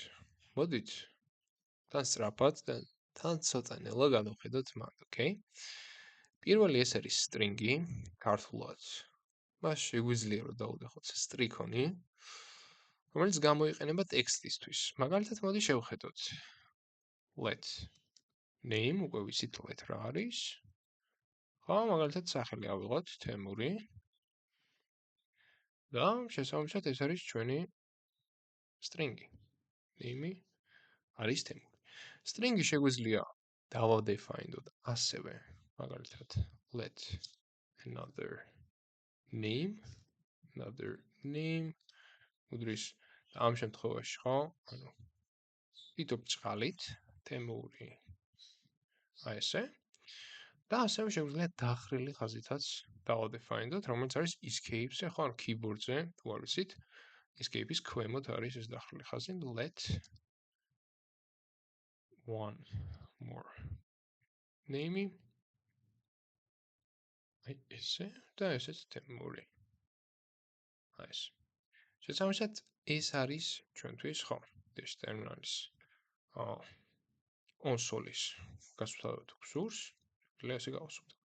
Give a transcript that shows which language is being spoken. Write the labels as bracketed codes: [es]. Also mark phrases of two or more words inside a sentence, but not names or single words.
[ka] მოდით, თან სწრაფად და თან ცოტა ნელა გადავხედოთ მათ, ოკეი? პირველი ეს არის string-ი, ქართულად. მას შეგვიძლია რომ დავუდგახოთ stricon-ი, რომელიც გამოიყენება ტექსტისთვის. მაგალითად, მოდი შევხედოთ. [en] Let name, [ka] უკვე ვიცით let რა არის. ხო, მაგალითად სახელი ავიღოთ თემური. და შესაბამისად ეს არის ჩვენი string-ი. name არის თემური. string-ი შეგვიძლია დავადეფაინდოთ ასევე, მაგალითად [en] let another name [ka] უდრის და ამ შემთხვევაში ხო, ანუ ვიტობ წყალით თემური აი ესე. და ასევე შეგვიძლია დახრილი ხაზითაც დავადეფაინდოთ, რომელიც არის escape-ზე, ხო, ანუ keyboard-ზე, თუ არ ვიცით, escape-ის ქვემოთ არის ეს დახრილი ხაზი, [en] let one more name [ka] აი ესე და ესეც თემური. აი ეს. შესაბამისად ეს არის ჩვენთვის, ხო, ეს ტერმინალის კონსოლის გასვლა თუ გსურს, შეიძლება ესე გავასრულოთ.